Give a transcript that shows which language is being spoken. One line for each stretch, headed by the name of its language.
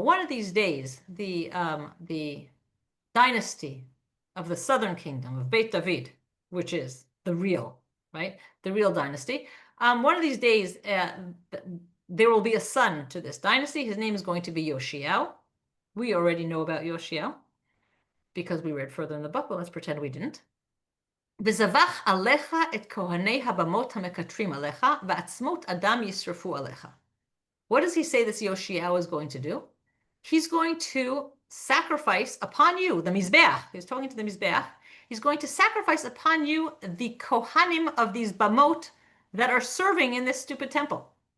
English: One of these days, the dynasty of the southern kingdom of Beit David, which is the real, right, the real dynasty. One of these days, there will be a son to this dynasty. His name is going to be Yoshiyahu. We already know about Yoshiyahu because we read further in the book, but let's pretend we didn't.
Hebrew: וזבח עליך את כהני הבמות המקטרים עליך, ועצמות אדם ישרפו עליך.
English: What does he say this Yoshiyahu is going to do? He's going to sacrifice upon you, the Mizbeach. He's talking to the Mizbeach. He's going to sacrifice upon you the Kohanim of these Bamot that are serving in this stupid temple.